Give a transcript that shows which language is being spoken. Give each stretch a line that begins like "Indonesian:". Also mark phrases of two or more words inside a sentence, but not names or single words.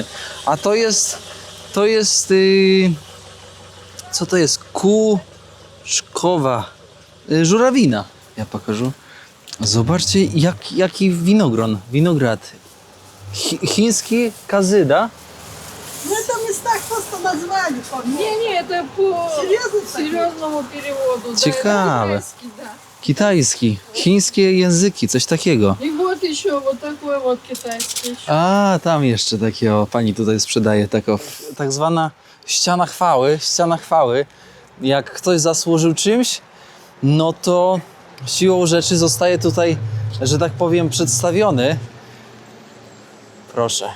Polish: A to jest co to jest? Kuszkowa żurawina. Ja pokażę. Zobaczcie, jaki winograd. Chiński kazyda.
Russian: Ну, это в местах просто назвали. Не, это по Серьезно? серьезному переводу.
Polish: Ciekawe.
Russian: Да, это китайский, да.
Polish: Kitajski, chińskie języki, coś takiego.
Russian: И вот еще вот такой вот китайский. Еще.
Polish: A, tam jeszcze takiego pani tutaj sprzedaje taką tak zwana ściana chwały. Jak ktoś zasłużył czymś, no to siłą rzeczy zostaje tutaj, że tak powiem, przedstawiony. Proszę.